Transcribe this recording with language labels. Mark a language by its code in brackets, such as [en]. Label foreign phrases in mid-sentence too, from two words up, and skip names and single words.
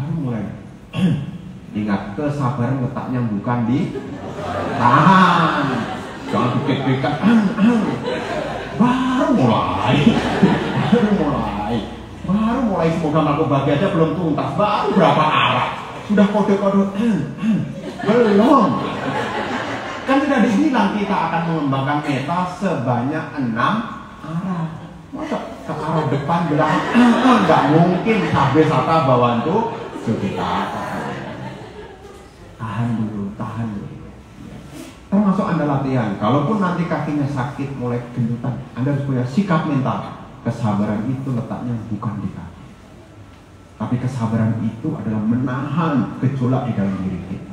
[id] Ingat, kesabaran letaknya bukan di tahan, jangan dikit-dikit, baru mulai semoga aku bahagia aja belum tuntas, baru berapa arah sudah kode-kode belum. Kan sudah dibilang kita akan mengembangkan meta sebanyak 6 arah. Masa ke arah depan belakang? Nggak mungkin. [pi] Sabbe sata bawantu [id] kita tahan dulu. Termasuk Anda latihan. Kalaupun nanti kakinya sakit mulai gendutan, Anda harus punya sikap mental. Kesabaran itu letaknya bukan di kaki, tapi kesabaran itu adalah menahan gejolak di dalam diri kita.